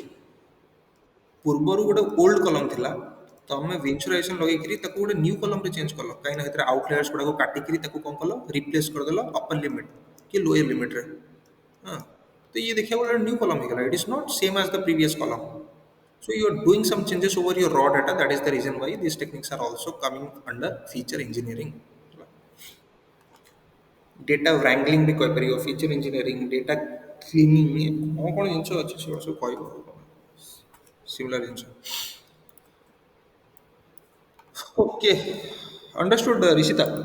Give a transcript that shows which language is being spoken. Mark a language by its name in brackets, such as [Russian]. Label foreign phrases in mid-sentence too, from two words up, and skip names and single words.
[Odia] ପୂର୍ବରୁ ଗୋଟେ [English] old column [Odia] ଥିଲା, ତମେ ଭିଜୁଆଲାଇଜେସନ ଲଗେଇକିରି ତାକୁ ଗୋଟେ [English] new columnରେ change [Odia] କଲ, କାହିଁକିନା ସେଥିରେ ଆଉଟଲେୟର୍ସ ଗୁଡ଼ାକୁ କାଟିକିରି ତାକୁ କ'ଣ କଲ, ରିପ୍ଲେସ୍ କରିଦେଲ [English] upper limit [Odia] କି [English] lower limitରେ। [Odia] ହଁ, ତ ଇଏ ଦେଖିବାକୁ ଗଲେ [English] new column [Odia] ହେଇଗଲା। [English] it is not same as the previous column. So you are doing some changes over your raw data. That is the reason why these techniques are also coming under feature engineering. Data wrangling भी କହିପାରିବ, feature engineering, data cleaning, [Odia] କ'ଣ କ'ଣ ଜିନିଷ ଅଛି ସେଗୁଡ଼ା ସବୁ କହିବ ସିମିଲାର ଜିନିଷ। [English] okay, understood Rishita.